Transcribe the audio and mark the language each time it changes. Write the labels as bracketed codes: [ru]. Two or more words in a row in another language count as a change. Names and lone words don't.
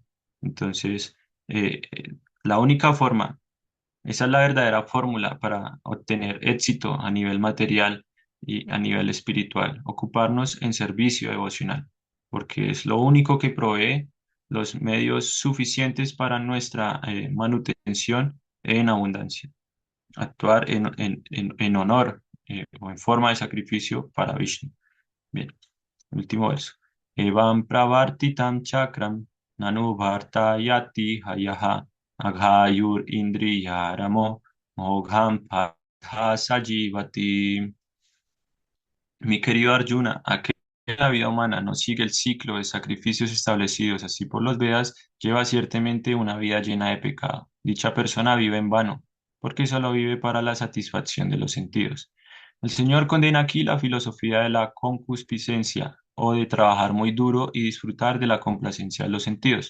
[es] Entonces, la única forma, esa es la verdadera fórmula para obtener éxito a nivel material y a nivel espiritual, ocuparnos en servicio devocional, porque es lo único que provee los medios suficientes para nuestra manutención en abundancia, actuar en honor o en forma de sacrificio para Vishnu. Bien, último verso. [sa] एवं प्रवर्तितं चक्रं ननु भर्ता यति हयह अघायुर् इन्द्रिय रामो मोघं पथ सजीवति. [es] Mi querido Arjuna, aquel que la vida humana no sigue el ciclo de sacrificios establecidos así por los Vedas, lleva ciertamente una vida llena de pecado. Dicha persona vive en vano, porque solo vive para la satisfacción de los sentidos. El Señor condena aquí la filosofía de la concupiscencia o de trabajar muy duro y disfrutar de la complacencia de los sentidos.